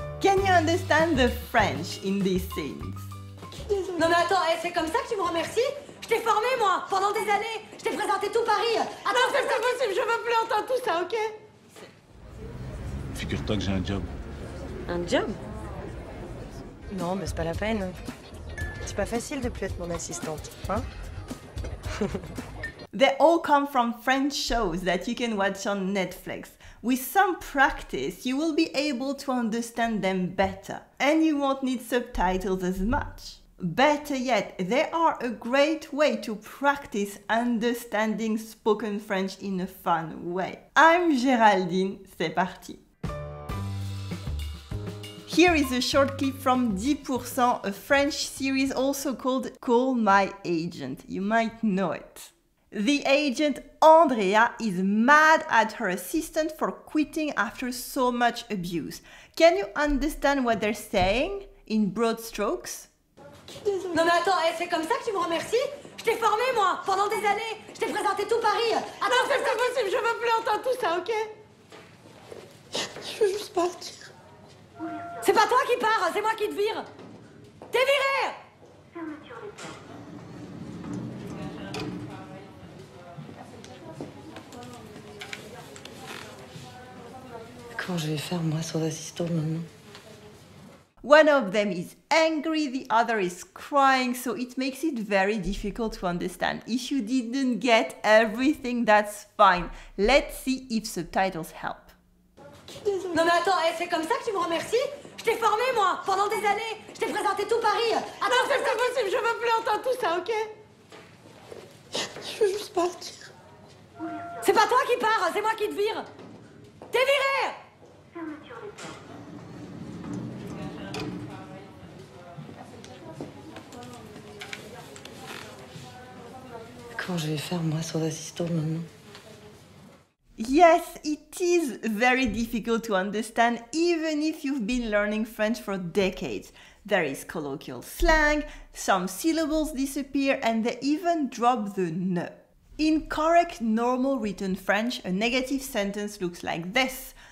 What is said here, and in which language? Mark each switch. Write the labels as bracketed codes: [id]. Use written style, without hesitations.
[en] Can you understand the French in these scenes? [fr] Non mais attends, c'est comme ça que tu me remercies? Je t'ai formé moi, pendant des années. Je t'ai présenté tout Paris. Attends, c'est pas possible, je veux plus entendre tout ça, ok? Figure-toi que j'ai un job. Un job? Non, mais c'est pas la peine. C'est pas facile de plus être mon assistante, hein? [en] They all come from French shows that you can watch on Netflix. With some practice, you will be able to understand them better, and you won't need subtitles as much. Better yet, they are a great way to practice understanding spoken French in a fun way. I'm Géraldine, [fr] c'est parti! [en] Here is a short clip from 10%, a French series also called Call My Agent. You might know it. The agent Andrea is mad at her assistant for quitting after so much abuse. Can you understand what they're saying in broad strokes? [fr] Non mais attends, c'est comme ça que tu me remercies? Je t'ai formé moi, pendant des années. Je t'ai présenté tout Paris. Attends, c'est pas possible, je veux plus entendre tout ça, ok? Je veux juste partir. C'est pas toi qui pars, c'est moi qui te vire. T'es viré! Comment je vais faire moi sans assistant maintenant? [en] One of them is angry, the other is crying, so it makes it very difficult to understand. If you didn't get everything, that's fine. Let's see if subtitles help. [fr] Non mais attends, c'est comme ça que tu me remercies? Je t'ai formé moi, pendant des années. Je t'ai présenté tout Paris. Attends, c'est pas possible, je veux plus entendre tout ça, ok? Je veux juste partir. C'est pas toi qui pars, c'est moi qui te vire. T'es viré! Comment je vais faire moi sans assistant maintenant? [en] Yes, it is very difficult to understand even if you've been learning French for decades. There is colloquial slang, some syllables disappear, and they even drop the ne. In correct normal written French, a negative sentence looks like this.